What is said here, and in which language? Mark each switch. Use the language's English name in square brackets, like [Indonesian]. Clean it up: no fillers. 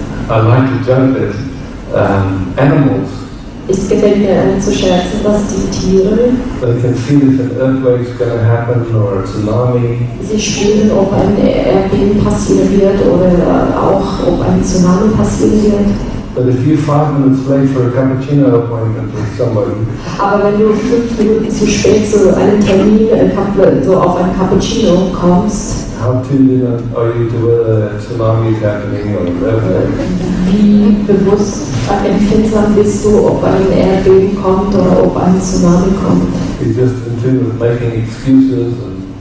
[English] I like to joke that animals, [German] Es gefällt mir zu scherzen, dass die Tiere, [English] they can feel if an earthquake's going to happen or a tsunami. [German] sie spüren, ob ein Erdbeben passieren wird oder auch, ob ein Tsunami passieren wird. [English] But if you're 5 minutes late for a cappuccino appointment with somebody, [German] Aber wenn du 5 Minuten zu spät zu einem Termin so auf ein Cappuccino kommst, [English] how tuned in are you to whether a tsunami is happening or an earthquake? [German] wie bewusst empfindsam bist du, ob ein Erdbeben kommt oder ob ein Tsunami kommt? [English] You're just in tune with making excuses and